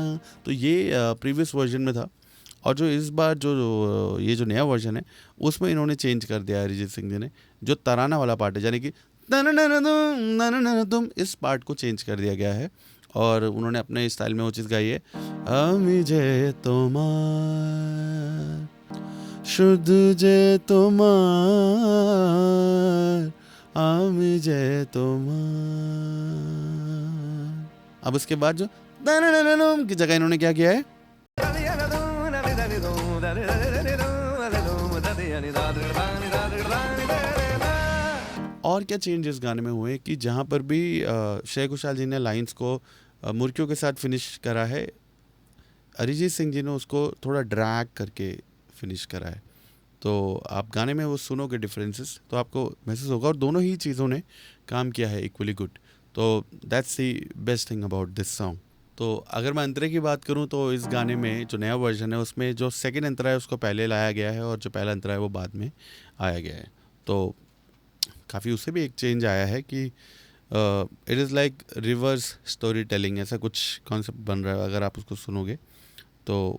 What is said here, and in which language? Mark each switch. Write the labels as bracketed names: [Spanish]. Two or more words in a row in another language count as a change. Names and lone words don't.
[Hindi] तो ये प्रीवियस वर्जन में था, और जो इस बार जो ये जो नया वर्जन है उसमें इन्होंने चेंज कर दिया अरिजीत सिंह जी ने, जो तराना वाला पार्ट है, यानी कि तननन तुम, इस पार्ट को चेंज कर दिया गया है, और उन्होंने अपने स्टाइल में वो चीज़ गाई है। [Bangla] আমি যে তোমার, শুধু যে তোমার, আমি যে তোমার। [Hindi] अब उसके बाद जो तननन की जगह इन्होंने क्या किया है, और क्या चेंजेस गाने में हुए कि जहाँ पर भी श्रेया घोषाल जी ने लाइंस को मुर्कियों के साथ फिनिश करा है, अरिजीत सिंह जी ने उसको थोड़ा ड्रैग करके फिनिश करा है। तो आप गाने में वो सुनोगे डिफरेंसेस तो आपको महसूस होगा, और दोनों ही चीज़ों ने काम किया है [English] equally good. तो that's the best thing about this song. [Hindi] तो अगर मैं अंतरे की बात करूं तो इस गाने में जो नया वर्जन है उसमें जो सेकंड अंतरा है उसको पहले लाया गया है, और जो पहला अंतरा है वो बाद में आया गया है। तो काफ़ी उससे भी एक चेंज आया है कि [English] it is like reverse story telling, [Hindi] ऐसा कुछ कॉन्सेप्ट बन रहा है अगर आप उसको सुनोगे तो।